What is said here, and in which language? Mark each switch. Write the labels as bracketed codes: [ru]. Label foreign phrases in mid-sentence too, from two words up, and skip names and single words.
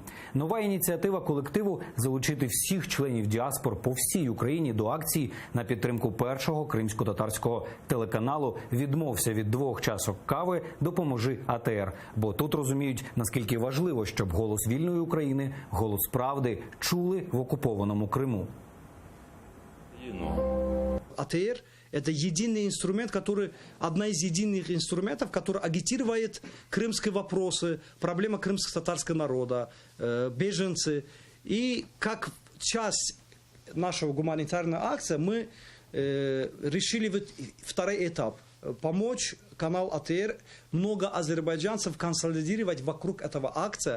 [uk] Нова ініціатива колективу – залучити всіх членів діаспор по всій Україні до акції на підтримку першого кримсько-татарського телеканалу «Відмовся від 2 чашок кави, допоможи АТР». Бо тут розуміють, наскільки важливо, щоб голос вільної України, голос правди чули в окупованому Криму. [ru] АТР – это единый инструмент, одна из единых инструментов, который агитирует крымские вопросы, проблема крымско-татарского народа, беженцы. И как часть нашего гуманитарной акции мы решили второй этап – помочь канал АТР, много азербайджанцев консолидировать вокруг этого акция.